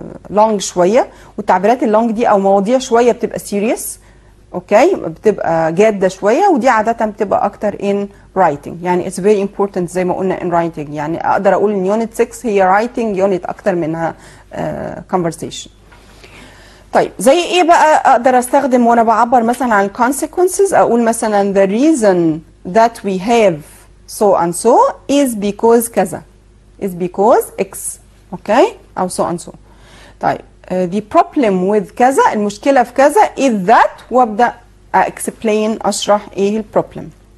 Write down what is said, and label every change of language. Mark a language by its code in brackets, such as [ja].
[ar] لونج شويه، والتعبيرات اللونج دي او مواضيع شويه بتبقى سيريس اوكي بتبقى جاده شويه، ودي عاده بتبقى اكتر [en] in writing. [ar] يعني [en] it's very important [ar] زي ما قلنا [en] in writing. [ar] يعني اقدر اقول ان يونت 6 هي writing يونت اكتر منها conversation. طيب زي ايه بقى اقدر استخدم وانا بعبر مثلا عن consequences؟ اقول مثلا [en] the reason that we have so and so is because كذا is because x [ar] اوكي او [en] so and so. [ar] طيب [en] the problem with [ar] كذا المشكله في كذا [en] is that [ar] وابدا explain اشرح ايه البروبلم.